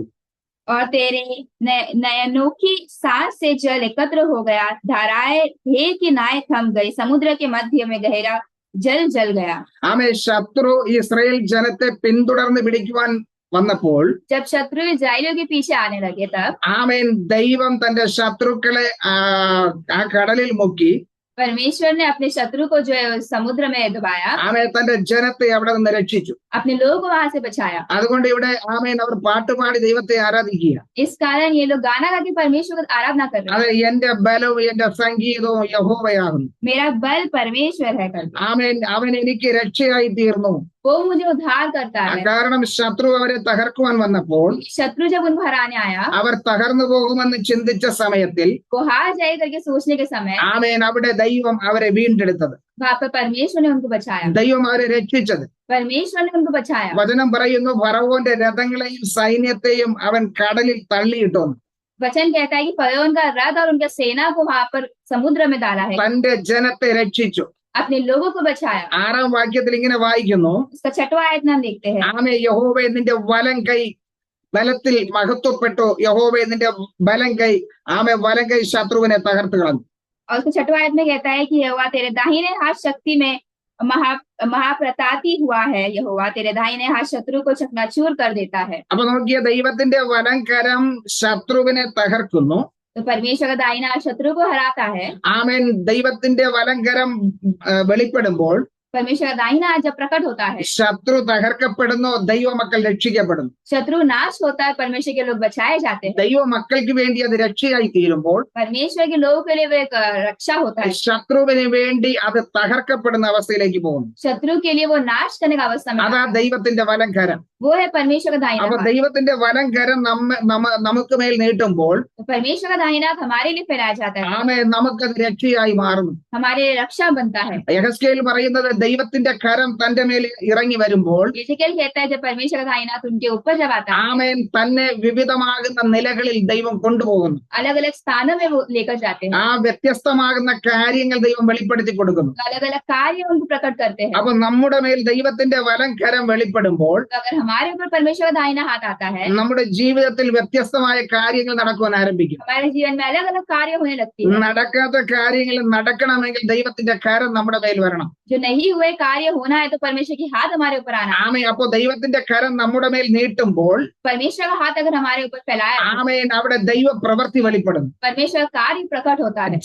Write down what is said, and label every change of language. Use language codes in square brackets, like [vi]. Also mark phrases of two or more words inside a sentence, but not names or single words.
[hi] और तेरे नयनों की सांस से जल एकत्र हो गया, धाराएं ढेर की नाय थम गई, समुद्र के मध्य में गहरा जल जल गया. [ml] ആമേ, ശത്രു ഇസ്രായേൽ ജനത്തെ പിന്തുടർന്ന് പിടിക്കുവാൻ വന്നപ്പോൾ [hi] जब शत्रु इस्राएलियों के पीछे आने लगे तब [ml] ആമേൻ, ദൈവം തന്റെ ശത്രുക്കളെ ആ കടലിൽ മുക്കി [hi] परमेश्वर ने अपने शत्रु को जो है उस समुद्र में डुबाया, [ml] ആമേ, തന്റെ ജനത്തെ അവിടെ നിന്ന് രക്ഷിച്ചു. [hi] अपने लोगों को वहां से बचाया. [ml] അതുകൊണ്ട് ഇവിടെ ആമേൻ അവർ പാട്ടുപാടി ദൈവത്തെ ആരാധിക്കുക. [hi] इस कारण ये लोग गाना गा के परमेश्वर को आराधना कर रहे [ml] അത് [hi] हैं. [ml] എന്റെ ബലവും എന്റെ സംഗീതവും യഹോവയാകുന്നു. [hi] मेरा बल परमेश्वर है करके, [ml] ആമേൻ, അവൻ എനിക്ക് രക്ഷയായി തീർന്നു. [hi] वो मुझे उद्धार करता है. [ml] കാരണം ശത്രു അവരെ തകർക്കുവാൻ വന്നപ്പോൾ [hi] शत्रु जब उनको हराने आया, [ml] അവർ തകർന്നു പോകുമെന്ന് ചിന്തിച്ച സമയത്തിൽ [hi] वो हार जाए करके सोचने के समय [ml] ആമേൻ, അവിടെ ദൈവം അവരെ വീണ്ടെടുത്തത്. [hi] वहां पर परमेश्वर ने उनको बचाया. [ml] ദൈവം അവരെ രക്ഷിച്ചത്. [hi] परमेश्वर ने उनको बचाया. [ml] വചനം പറയുന്നു, ഫറവോന്റെ രഥങ്ങളെയും സൈന്യത്തെയും അവൻ കടലിൽ തള്ളിയിട്ടു. [hi] वचन कहता है कि फरौन का रथ और उनका सेना को वहां पर समुद्र में डाला है, [ml] തന്റെ ജനത്തെ രക്ഷിച്ചു. [hi] अपने लोगों को बचाया. [ml] 6-ാം വാക്യത്തിൽ ഇങ്ങനെ വായിക്കുന്നു, [hi] उसका 6वां आयत में हम देखते हैं, [ml] ആമേ, യഹോവേ നിന്റെ വലം കൈ ബലത്തിൽ മഹത്വപ്പെട്ടു. യഹോവേ നിന്റെ ബലം കൈ, ആമേ, വലം കൈ ശത്രുവിനെ തകർത്ത് കളഞ്ഞു. [hi] और उसका 6वां आयत में कहता है कि यहोवा तेरे दाहिने हाथ शक्ति में महाप्रतापी हुआ है, यहोवा तेरे दाहिने हाथ शत्रु को चकनाचूर कर देता है. [ml] അപ്പൊ നോക്കിയ, ദൈവത്തിന്റെ വലം കരം ശത്രുവിനെ തകർക്കുന്നു. [hi] तो परमेश्वर का दाहिना हाथ शत्रु को हराता है. [ml] ആമേൻ, ദൈവത്തിന്റെ വലം കരം വെളിപ്പെടുമ്പോൾ [hi] परमेश्वर का दाहिना हाथ जब प्रकट होता है, [ml] ശത്രു തകർക്കപ്പെടുന്നു, ദൈവമക്കൾ രക്ഷിക്കപ്പെടുന്നു. [hi] शत्रु नाश होता है, परमेश्वर के लोग बचाए जाते हैं. [ml] ദൈവമക്കൾക്ക് വേണ്ടി അത് രക്ഷയായി തീരുമ്പോൾ [hi] परमेश्वर के लोगों के लिए वो एक रक्षा होता है. [ml] ശത്രുവിന് വേണ്ടി അത് തകർക്കപ്പെടുന്ന അവസ്ഥയിലേക്ക് പോകുന്നു. [hi] शत्रु के लिए वो नाश करने का अवस्था में [ml] അതാ ദൈവത്തിന്റെ വലം കരം. [hi] वो है परमेश्वर का दाहिना [ml] അപ്പൊ [hi] हाथ. [ml] ദൈവത്തിന്റെ വലം കരം നമുക്ക് മേൽ നീട്ടുമ്പോൾ [hi] तो परमेश्वर का दाहिना हाथ हमारे लिए फैलाया जाता है, [ml] ആമേ, നമുക്കത് രക്ഷയായി മാറുന്നു. [hi] हमारे लिए रक्षा बनता है. [ml] യെഹെസ്കേൽ പറയുന്നത്, ദൈവത്തിന്റെ കരം തന്റെ മേൽ ഇറങ്ങി വരുമ്പോൾ [hi] यिर्मयाह कहता है जब परमेश्वर का दाहिना हाथ उनके ऊपर जब आता है, [ml] ആമേൻ, തന്നെ വിവിധമാകുന്ന നിലകളിൽ ദൈവം കൊണ്ടുപോകുന്നു. [hi] अलग अलग स्थानों में वो लेकर जाते हैं, [ml] ആ വ്യത്യസ്തമാകുന്ന കാര്യങ്ങൾ ദൈവം വെളിപ്പെടുത്തി കൊടുക്കുന്നു. [hi] अलग अलग कार्य उनको प्रकट करते हैं. [ml] അപ്പൊ നമ്മുടെ മേൽ ദൈവത്തിന്റെ വലം കരം വെളിപ്പെടുമ്പോൾ [hi] तो अगर हमारे ऊपर परमेश्वर का दाहिना हाथ आता है, [ml] നമ്മുടെ ജീവിതത്തിൽ വ്യത്യസ്തമായ കാര്യങ്ങൾ നടക്കുവാൻ ആരംഭിക്കും. [hi] हमारे जीवन में अलग अलग कार्य होने लगती है. [ml] നടക്കാത്ത കാര്യങ്ങൾ നടക്കണമെങ്കിൽ ദൈവത്തിന്റെ കരം നമ്മുടെ മേൽ വരണം. [hi] जो नहीं हुए कार्य होना है तो परमेश्वर की हाथ हमारे ऊपर आना है. [ml] ആമേ, അപ്പൊ ദൈവത്തിന്റെ കരം നമ്മുടെ മേൽ നീട്ടുമ്പോൾ [hi] परमेश्वर का हाथ अगर हमारे ऊपर फैलाया, [ml] ആമേൻ, അവിടെ ദൈവ പ്രവൃത്തി വെളിപ്പെടുന്നു. [hi] परमेश्वर का कार्य प्रकट होता है,